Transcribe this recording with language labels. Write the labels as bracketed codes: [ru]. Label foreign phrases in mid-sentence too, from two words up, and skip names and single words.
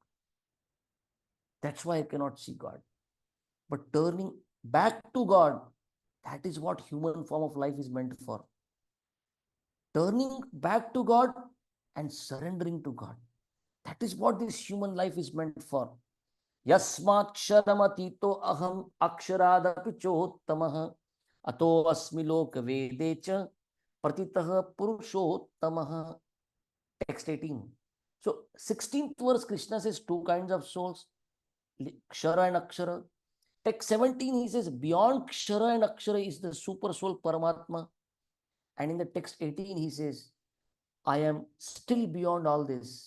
[en] That's why I cannot see God. But turning back to God, that is what human form of life is meant for. Turning back to God and surrendering to God. That is what this human life is meant for. [sa] Yasmaksharam aham aksharaadapi chottamaha ato asmi loka vedecha pratitaha purushottamah. [en] Text 18. So 16th verse, Krishna says two kinds of souls, Kshara and Akshara. Text 17, he says beyond Kshara and Akshara is the super soul Paramatma. And in the text 18, he says, I am still beyond all this.